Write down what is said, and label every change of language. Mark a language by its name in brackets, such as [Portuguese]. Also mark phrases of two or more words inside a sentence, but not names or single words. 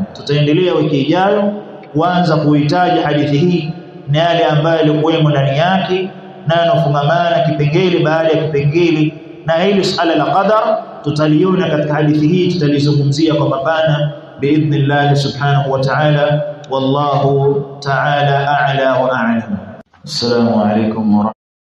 [Swahili] Tutaendelea wiki ijayo kuanza kuhitaji hadithi hii na yale ambayo yalikuwemo ndani yake na yanofungamana kipengele baada ya kipengele, na hili suala la qadar tutaliona katika hadithi hii, tutalizungumzia kwa mapana [Arabic] بإذن الله سبحانه وتعالى. والله تعالى أعلى وأعلم. السلام عليكم و